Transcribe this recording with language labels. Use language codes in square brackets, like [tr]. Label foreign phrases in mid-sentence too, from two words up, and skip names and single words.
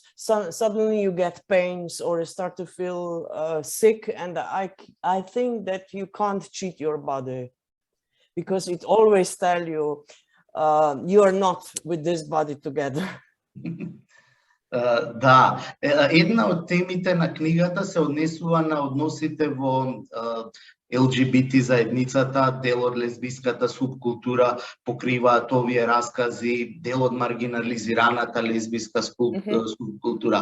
[en] Suddenly you get pains or you start to feel sick, and I think that you can't cheat your body, because it always tell you you are not with this body together. [mk] Да, една од темите на книгата се однесува на односите во ЛГБТ заедницата, дел од лесбиската субкултура, покриваат овие раскази, дел од маргинализираната лесбиска субкултура.